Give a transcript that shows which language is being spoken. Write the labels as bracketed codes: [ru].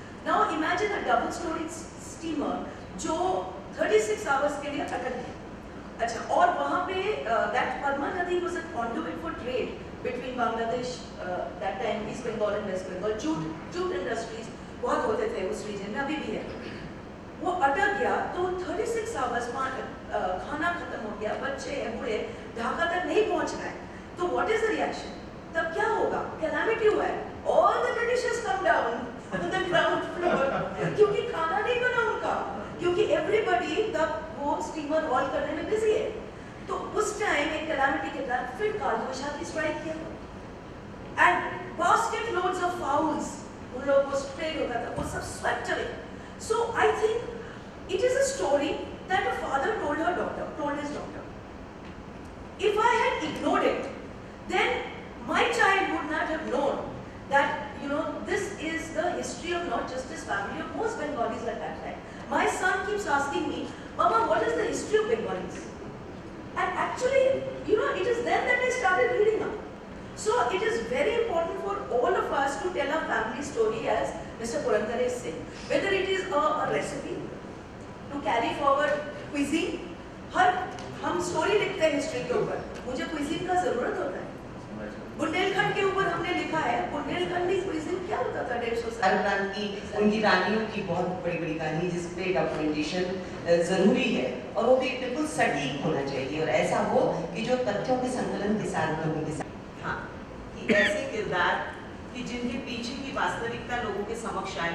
[en] Now imagine a double-storied steamer [hi] जो 36 hours के लिए अटक गई. अच्छा, और वहाँ पे [en] that Padma Nadi was a conduit for trade between Bangladesh, that time East Bengal and West Bengal. [hi] Jute industries बहुत होते थे उस region में, अभी भी है. वो अटक गया तो 36 आवर्स खाना खत्म हो गया, बच्चे बूढ़े ढाका तक नहीं पहुंच रहे. तो [en] What is the reaction? [hi] तब क्या होगा? कैलामिटी हुआ है. [en] all the Britishers come down on the ground floor, [hi] क्योंकि खाना नहीं बना उनका, क्योंकि एवरीबॉडी तब वो स्टीमर हॉल करने में बिजी है. तो उस टाइम एक कैलामिटी के बाद फिर काल बैसाखी स्ट्राइक किया [en] and basket loads of fouls [hi] उन लोगों को स्प्रेड होता था, वो सब swept away. [en] So I think it is a story that a father told his daughter. If I had ignored it, then my child would not have known that, this is the history of not just his family, of most Bengalis at that time. My son keeps asking me, Mama, what is the history of Bengalis? And actually, it is then that I started reading up. So it is very important for all of us to tell our family story, as Mr. Purandare is saying. Whether it is a recipe, to carry forward cuisine, [hi] हम story लिखते हैं history के ऊपर, मुझे cuisine का जरूरत होता है. बुंदेलखंड के ऊपर हमने लिखा है, बुंदेलखंडी cuisine क्या होता था 150 साल प्रांत की, उनकी रानियों की बहुत बड़ी कहानी जिसपे डॉक्यूमेंटेशन जरूरी है, और वो भी बिल्कुल सटीक होना चाहिए, और ऐसा हो कि जो तथ्यों के संकलन के साथ लोगों के साथ, हाँ, कि ऐसे किरदार कि जिनके पीछे की वास्तविकता लोगों के समक्ष आए.